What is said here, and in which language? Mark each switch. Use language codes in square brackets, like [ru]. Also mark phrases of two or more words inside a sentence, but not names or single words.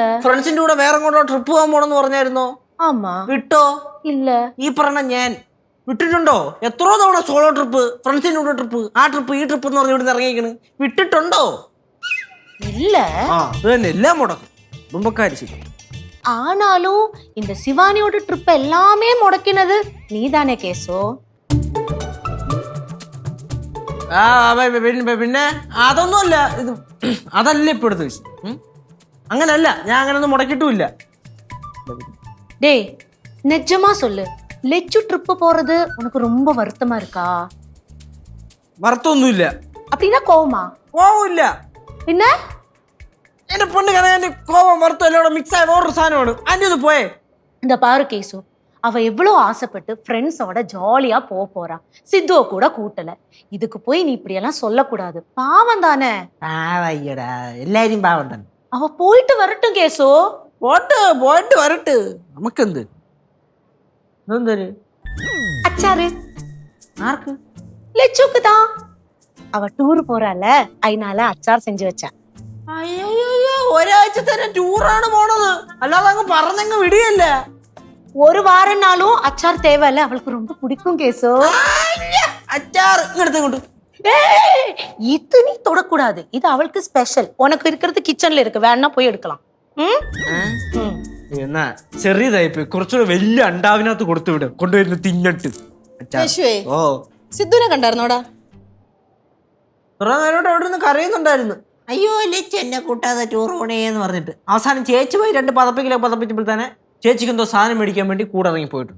[ml] ഫ്രണ്ട്സിന്റെ കൂടെ വേറെ കൊണ്ടോ ട്രിപ്പ് പോകാൻ പോണെന്ന് പറഞ്ഞായിരുന്നോ? വിട്ടോ? ഇല്ല. ഈ പറഞ്ഞ ഞാൻ വിട്ടിട്ടുണ്ടോ? എത്രയോ തവണ സോളോ ട്രിപ്പ്, ഫ്രണ്ട്സിന്റെ കൂടെ ട്രിപ്പ്, ആ ട്രിപ്പ് ഈ ട്രിപ്പ് എന്ന് പറഞ്ഞ് ഇവിടെ ഇറങ്ങിയിരിക്കണ്. വിട്ടിട്ടുണ്ടോ? ഇല്ല. അത് തന്നെ എല്ലാം മുടക്കും കുടുംബക്കാര്. ശരി. [ta] ஆனாலும் இந்த சிவானியோட ட்ரிப் எல்லாமே முடக்கினது நீதானே கேசோ? [ml] പിന്നെ അതൊന്നുമല്ല. ഇത് അതല്ല ഇപ്പൊ എടുത്ത വിഷയം. അങ്ങനല്ല, ഞാൻ അങ്ങനൊന്നും മുടക്കിട്ടുമില്ല. [ta] டேய் நிஜமா சொல்லு, லெச்சு ட்ரிப் போறது உனக்கு ரொம்ப வருத்தமா இருக்கா? [ml] வருத்தമൊന്നുമില്ല. [ta] அப்படின்னா கோவமா? [ml] കോവമില്ല. പിന്നെ എന്റെ പൊണ്ണ് കണക്കാന്റെ കോവം வருத்தம் എല്ലാം മിക്സ് ആയ വേറൊരു സാധനമാണ്. അന്റെ ഒന്ന് പോയേ. [ta] இந்த பாரு கேசு, அவ எவ்வளவு ஆசைப்பட்டு ஃப்ரெண்ட்ஸோட ஜாலியா போறா. சித்துவ கூட கூட்டல. இதுக்கு போய் நீ இப்படி எல்லாம் சொல்லக்கூடாது. பாவம் தானே. [ml] പാവയ്യടാ, എല്ലാരും പാവം തന്നെ. [ta] அவ போயிட்டு வரட்டும் கேசு. [ml] പോയിട്ട് വരട്ട്. നമുക്കെന്ത്? എന്തൊരു [ta] அச்சாரு [ml] ആർക്ക്? [ta] லெச்சுக்கு தான். அவ டூர் போறால, அதனால அச்சார் செஞ்சு வச்சா. [ml] അയ്യോ, ഒരാഴ്ച തന്നെ ടൂറാണ് പോണത്, അല്ലാതെ അങ്ങ് പറഞ്ഞങ്ങ് വിടിയല്ല. [ta] ஒரு வாரம்னாலும் அச்சார் தேவையில்ல, அவளுக்கு ரொம்ப பிடிக்கும் கேசு. [ml] അച്ചാർ ഇങ്ങോട്ട്. [ta] இது நீ தொடக்கூடாது, இது அவளுக்கு ஸ்பெஷல். உனக்கு இருக்கிறது கிச்சன்ல இருக்கு, வேணா போய் எடுக்கலாம். [ml] എന്നാ ചെറിയതായിപ്പോയി, കുറച്ചുകൂടെ വലിയ അണ്ടാവിനകത്ത് കൊടുത്തു വിടും, കൊണ്ടുവരുന്ന തിന്നിട്ട്. ഓ സിദ്ധുനെ കണ്ടായിരുന്നോടാ? കുറെ നേരോട്ട് അവിടെ നിന്ന് കരയുന്നുണ്ടായിരുന്നു. അയ്യോ ലച്ച് എന്നെ കൂട്ടാതെ ടൂർ പോണേന്ന് പറഞ്ഞിട്ട്. അവസാനം ചേച്ചി പോയി 2 പതപ്പിക്കിലൊക്കെ പതപ്പിച്ചപ്പോൾ തന്നെ ചേച്ചിക്ക് എന്തോ സാധനം മേടിക്കാൻ വേണ്ടി കൂടെ ഇറങ്ങി പോയിട്ടുണ്ട്.